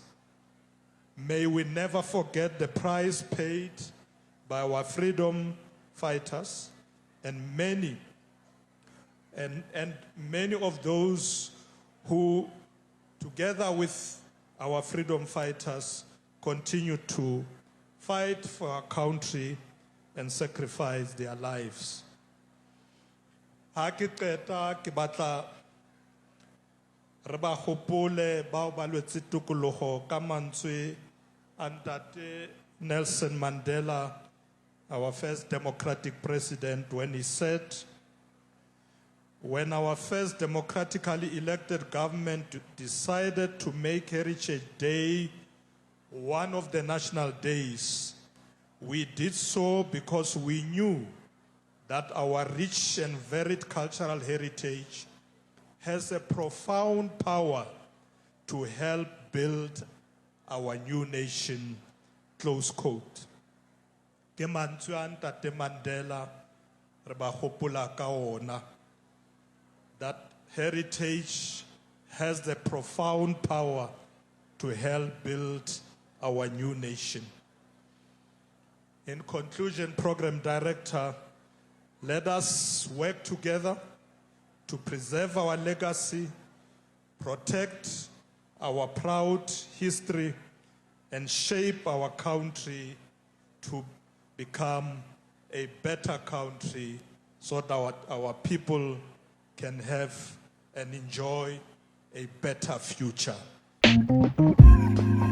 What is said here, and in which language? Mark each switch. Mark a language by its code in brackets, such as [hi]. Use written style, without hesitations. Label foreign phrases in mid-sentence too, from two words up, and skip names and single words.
[en] May we never forget the price paid by our freedom fighters and many of those who, together with our freedom fighters, continue to fight for our country and sacrifice their lives. [st] Ha ke qeta ke batla re ba gopole bao ba lwetse tokologo ka mantswe a Ntate Nelson Mandela, [en] our first democratic president, when he said, when our first democratically elected government decided to make Heritage Day one of the national days, we did so because we knew that our rich and varied cultural heritage has a profound power to help build our new nation, close quote. [st] Ke mantswe a Ntate Mandela re ba gopola ka ona, [en] that heritage has the profound power to help build our new nation. In conclusion, Program Director, let us work together to preserve our legacy, protect our proud history, and shape our country to become a better country so that our people can have and enjoy a better future.